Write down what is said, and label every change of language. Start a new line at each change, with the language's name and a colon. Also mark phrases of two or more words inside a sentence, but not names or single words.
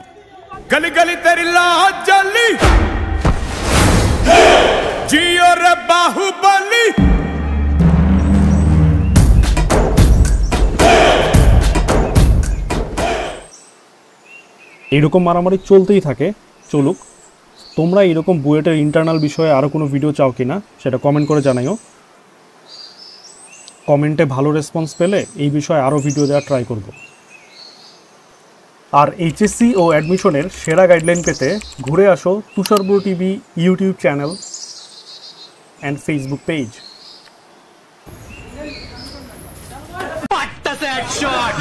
Hindi: गली गली तेरी लाज जली जियो रे बाहुबली।
Bangla: এইরকম মারামারি চলতেই থাকে, চলুক। তোমরা এইরকম বুয়েটের ইন্টারনাল বিষয়ে আরও কোনো ভিডিও চাও কিনা সেটা কমেন্ট করে জানাইও। কমেন্টে ভালো রেসপন্স পেলে এই বিষয়ে আরও ভিডিও দেওয়ার ট্রাই করব। আর এইচএসসি ও অ্যাডমিশনের সেরা গাইডলাইন পেতে ঘুরে আসো তুষারপুর টিভি
English: YouTube channel and Facebook page. What does that shot?